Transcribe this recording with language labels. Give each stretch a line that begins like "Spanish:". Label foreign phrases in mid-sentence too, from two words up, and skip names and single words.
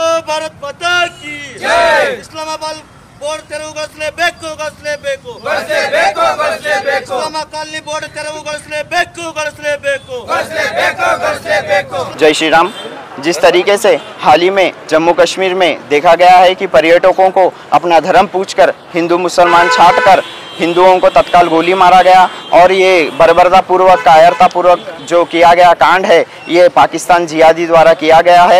Hindi: भारत माता की
Kannada: ಇಸ್ಲಾಮಾಬಾದ್ ಬೋರ್ಡ್ ತೆರವುಗೊಳಿಸಲೇಬೇಕು ಇಸ್ಲಾಮ ಕಾಲನಿ ಬೋರ್ಡ್ ತೆರವುಗೊಳಿಸಲೇಬೇಕು
Hindi: जय श्री राम। जिस तरीके से हाल ही में जम्मू कश्मीर में देखा गया है कि पर्यटकों को अपना धर्म पूछकर हिंदू मुसलमान छांटकर हिंदुओं को तत्काल गोली मारा गया और ये बर्बरतापूर्वक कायरतापूर्वक जो किया गया कांड है ये पाकिस्तान जिहादी द्वारा किया गया है।